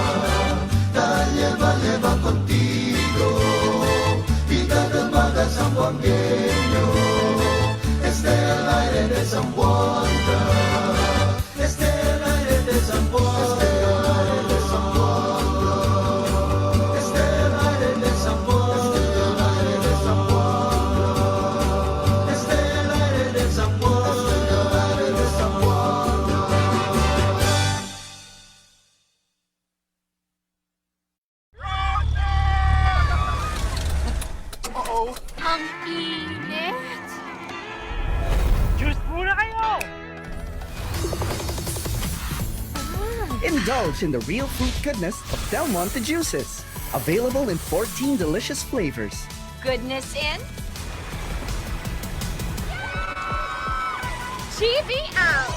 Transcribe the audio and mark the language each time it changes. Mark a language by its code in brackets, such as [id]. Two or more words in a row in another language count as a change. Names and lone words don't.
[cbk] lleva contigo, vida del maga zamboangueño, este el aire de Zamboanga, este el aire de Zamboanga, este el aire de Zamboanga, este el aire de Zamboanga, este el aire de Zamboanga, este el aire de Zamboanga. [tl] Ang init! Juice muna kayo! [en] Indulge in the real fruit goodness of Del Monte juices. Available in 14 delicious flavors. Goodness in? GB out!